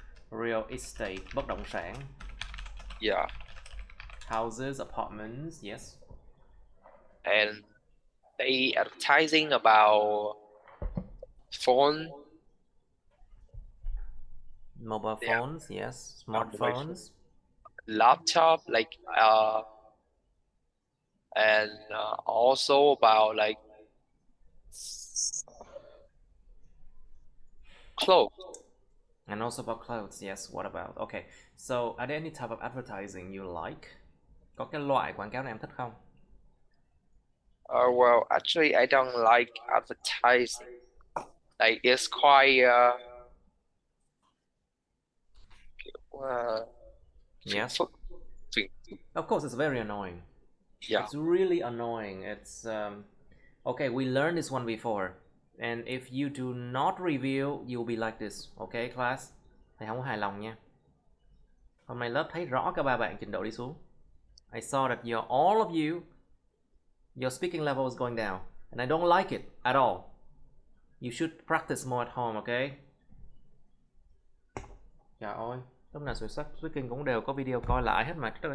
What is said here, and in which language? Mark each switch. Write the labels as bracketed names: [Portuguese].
[English] real estate, [Vietnamese] bất động sản. [English] Yeah. Houses, apartments, yes. And they advertising about phone. Mobile phones, yes. Smartphones. Laptop, and also about clothes. And also about clothes, yes. What about? Okay. So, are there any type of advertising you like? [Vietnamese] Có cái loại quảng cáo nào em thích không? [English] Well, actually, I don't like advertising. It's quite yes. Of course, it's very annoying. Yeah. It's really annoying. It's okay. We learned this one before, and if you do not review, you'll be like this. Okay, class. [Vietnamese] Thầy không có hài lòng nha. Hôm nay lớp thấy rõ cả ba bạn trình độ đi xuống. [English] I saw that all of you, your speaking level is going down, and I don't like it at all. You should practice more at home, okay? [Vietnamese] Trời ơi, lúc nào speaking cũng đều có video coi lại hết mà.